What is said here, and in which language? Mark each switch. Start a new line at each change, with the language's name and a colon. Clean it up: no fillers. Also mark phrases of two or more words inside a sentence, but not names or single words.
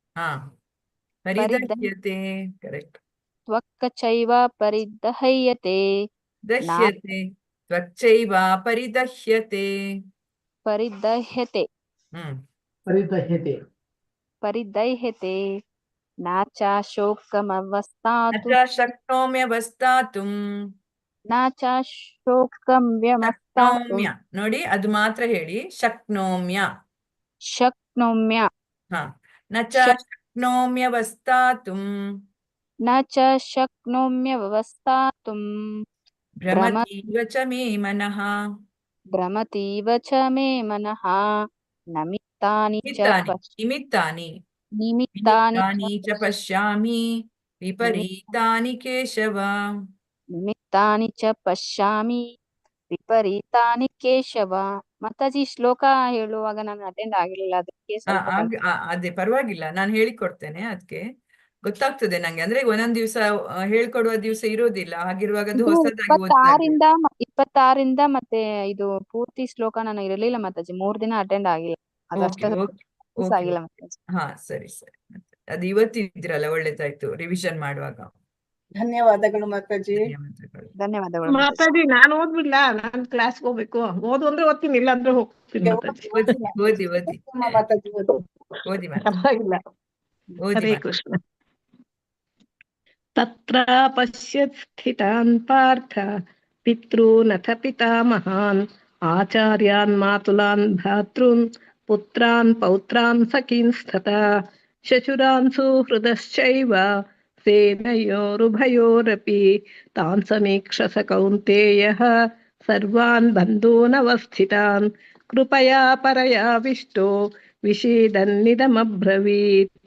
Kannada: ಕರೆಕ್ಟ್.
Sanskrit: ತ್ವಕ್ಚೈವ ಪರಿದಹ್ಯತೆ. ಪರಿದಹ್ಯತೆ. परिदह्यते परिदह्यते न चाशोकमवस्थातु न च शक्नोम्यवस्थातुं न चाशोकं व्यवस्थातु
Kannada: ಶಕ್ನೋಮ್ಯ ನೋಡಿ ಅದು ಮಾತ್ರ ಹೇಳಿ ಶಕ್ನೋಮ್ಯ
Sanskrit: शक्नोम्य ಹಾ ನ ಚ ಶಕ್ನೋಮ್ಯವಸ್ಥಾತುಂ न च शक्नोम्यवस्थातुं ಭ್ರಮತೀವ ಚ ಮೇ ಮನಃ भ्रमतीव च मे मनः निमित्तानि च ನಿಮಿತ್ತಾನಿ निमित्तानि ನಿಮಿತ್ತಾನಿ ಚ ಪಶ್ಯಾಮಿ ವಿಪರೀತಾನಿ ಕೇಶವ निमित्तानि च पश्यामि ವಿಪರೀತಾನಿ ಕೇಶವ.
Kannada: ಮಾತಾಜಿ ಶ್ಲೋಕ ಹೇಳುವಾಗ ನಾನು ಅಟೆಂಡ್ ಆಗಿರಲಿಲ್ಲ, ಅದಕ್ಕೆ ಸ್ವಲ್ಪ ಅದೇ ಪರವಾಗಿಲ್ಲ, ನಾನು ಹೇಳಿಕೊಡ್ತೇನೆ. ಅದಕ್ಕೆ ಗೊತ್ತಾಗ್ತದೆ ನಂಗೆ. ಅಂದ್ರೆ ಒಂದೊಂದ್ ದಿವಸ ಹೇಳ್ಕೊಡುವ ದಿವಸ ಇರೋದಿಲ್ಲ, ಹಾಗಿರುವಾಗ ಅದು ಹೊಸದಾಗಿ ಓದ್ತಾ ಇರ್ಬೇಕು. 26ರಿಂದ ಮತ್ತೆ ಇದು ಪೂರ್ತಿ ಶ್ಲೋಕ ನಾನು ಇರಲಿಲ್ಲ ಮಾತಾಜಿ, 3 ದಿನ ಅಟೆಂಡ್ ಆಗಿಲ್ಲ, ಅದಷ್ಟೇ ಆಗಿಲ್ಲ ಮಾತಾಜಿ. ಹಾ ಸರಿ ಸರಿ. ಅದು ಇವತ್ತಿದ್ರಲ್ಲ, ಒಳ್ಳೇದಾಯ್ತು ರಿವಿಷನ್ ಮಾಡುವಾಗ. ಧನ್ಯವಾದಗಳು ಮಾತಾಜಿ. ಧನ್ಯವಾದಗಳು ಮಾತಾಜಿ. ನಾನು ಓದ್ಬಿಡ್ಲಾ? ನಾನ್ ಕ್ಲಾಸ್ ಹೋಗ್ಬೇಕು. ಓದು ಅಂದ್ರೆ ಓದ್ತೀನಿ, ಇಲ್ಲ ಅಂದ್ರೆ ಹೋಗ್ತೀನಿ ಮಾತಾಜಿ. ಓದಿ ಓದಿ ಮಾತಾಜಿ ಓದಿ. ಓದಿ ಪರವಾಗಿಲ್ಲ. ಹರೇ ಕೃಷ್ಣ.
Sanskrit: ತತ್ರ ಪಶ್ಯತ್ ಸ್ಥಿತಾನ್ ಪಾರ್ಥ ಪಿತॄನಥ ಪಿತಾಮಹಾನ್ ಆಚಾರ್ಯಾನ್ ಮಾತುಲಾನ್ ಭ್ರಾತॄನ್ ಪುತ್ರಾನ್ ಪೌತ್ರಾನ್ ಸಖೀನ್ಸ್ತಥಾ ಶಶುರಾನ್ ಸುಹೃದಶ್ಚೈವ ಸೇನಯೋರುಭಯೋರಪಿ ತಾನ್ ಸಮೀಕ್ಷ ಸ ಕೌಂತೇಯಃ ಸರ್ವಾನ್ ಬಂಧೂನವಸ್ಥಿತಾನ್ ಕೃಪಯಾ ಪರಯಾವಿಷ್ಟೋ ವಿಷೀದನ್ನಿದಮಬ್ರವೀತ್.